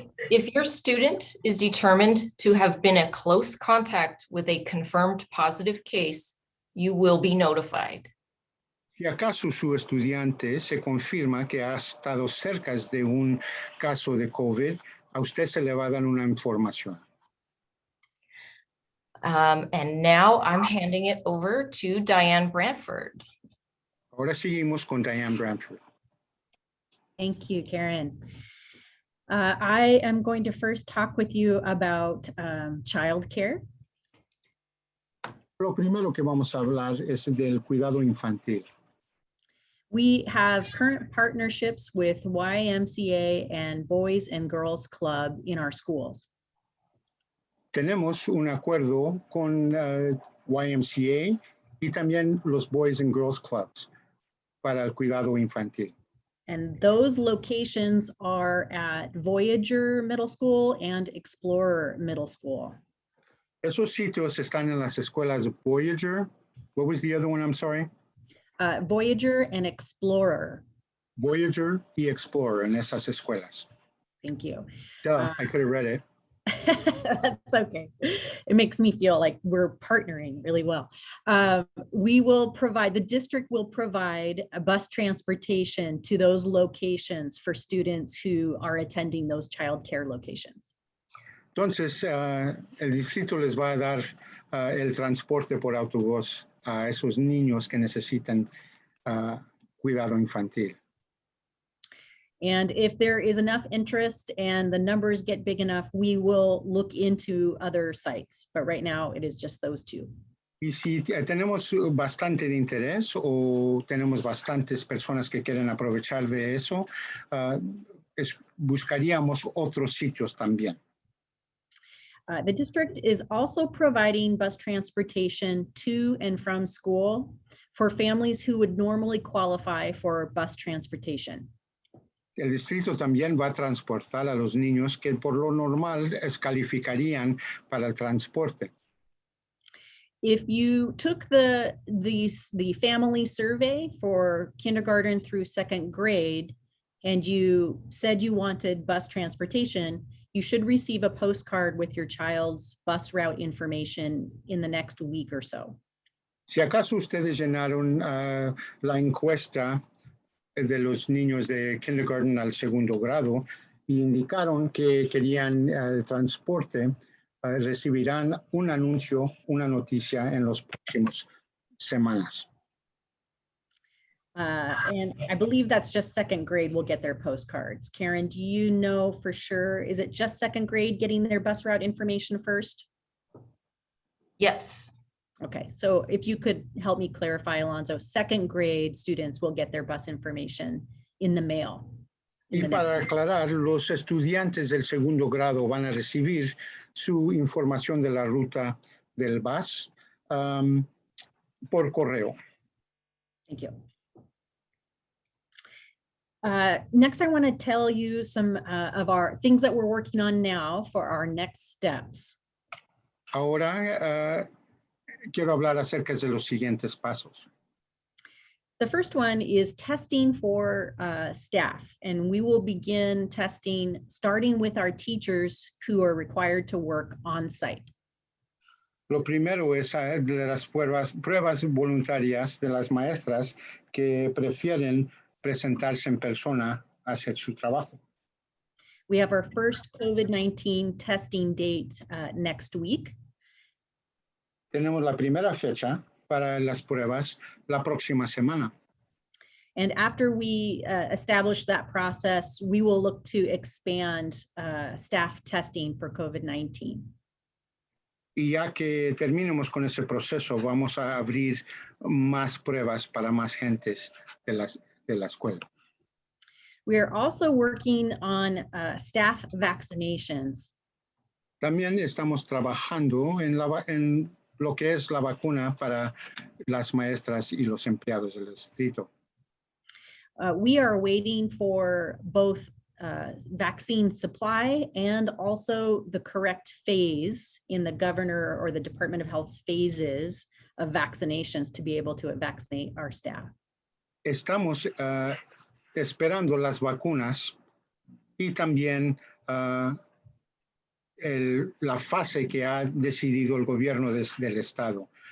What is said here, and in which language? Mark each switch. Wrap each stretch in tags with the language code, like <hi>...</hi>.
<en>If your student is determined to have been a close contact with a confirmed positive case, you will be notified.</en> <es>Si acaso su estudiante se confirma que ha estado cerca de un caso de COVID, a usted se le va a dar una información.</es> <en>And now I'm handing it over to Diane Bradford.</en> <es>Ahora seguimos con Diane Bradford.</es> <en>Thank you, Karen. I am going to first talk with you about childcare.</en> <es>Lo primero que vamos a hablar es del cuidado infantil.</es> <en>We have current partnerships with YMCA and Boys and Girls Club in our schools.</en> <es>Tenemos un acuerdo con YMCA y también los Boys and Girls Clubs para el cuidado infantil.</es> <en>And those locations are at Voyager Middle School and Explorer Middle School.</en> <es>Esos sitios están en las escuelas Voyager.</es> <en>What was the other one? I'm sorry. Voyager and Explorer.</en> <es>Voyager y Explorer en esas escuelas.</es> <en>Thank you. Duh, I could have read it. That's okay. It makes me feel like we're partnering really well. We will provide, the district will provide a bus transportation to those locations for students who are attending those childcare locations.</en> <es>Entonces, el distrito les va a dar el transporte por autobús a esos niños que necesitan cuidado infantil.</es> <en>And if there is enough interest and the numbers get big enough, we will look into other sites. But right now, it is just those two.</en> <es>Y si tenemos bastante de interés o tenemos bastantes personas que quieren aprovechar de eso, buscaríamos otros sitios también.</es> <en>The district is also providing bus transportation to and from school for families who would normally qualify for bus transportation.</en> <es>El distrito también va a transportar a los niños que por lo normal calificarían para el transporte.</es> <en>If you took the family survey for kindergarten through second grade and you said you wanted bus transportation, you should receive a postcard with your child's bus route information in the next week or so.</en> <es>Si acaso ustedes llenaron la encuesta de los niños de kindergarten al segundo grado y indicaron que querían el transporte, recibirán un anuncio, una noticia en los próximos semanas.</es> <en>And I believe that's just second grade will get their postcards. Karen, do you know for sure, is it just second grade getting their bus route information first? Yes. Okay, so if you could help me clarify, Alonso, second grade students will get their bus information in the mail.</en> <es>Y para aclarar, los estudiantes del segundo grado van a recibir su información de la ruta del bus por correo.</es> <en>Thank you. Next, I want to tell you some of our things that we're working on now for our next steps.</en> <es>Ahora quiero hablar acerca de los siguientes pasos.</es> <en>The first one is testing for staff, and we will begin testing starting with our teachers who are required to work on site.</en> <es>Lo primero es de las pruebas voluntarias de las maestras que prefieren presentarse en persona a hacer su trabajo.</es> <en>We have our first COVID-19 testing date next week.</en> <es>Tenemos la primera fecha para las pruebas la próxima semana.</es> <en>And after we establish that process, we will look to expand staff testing for COVID-19.</en> <es>Y ya que terminemos con ese proceso, vamos a abrir más pruebas para más gentes de la escuela.</es> <en>We are also working on staff vaccinations.</en> <es>También estamos trabajando en lo que es la vacuna para las maestras y los empleados del distrito.</es> <en>We are waiting for both vaccine supply and also the correct phase in the governor or the Department of Health's phases of vaccinations to be able to vaccinate our staff.</en> <es>Estamos esperando las vacunas y también la fase que ha decidido el gobierno del estado</es>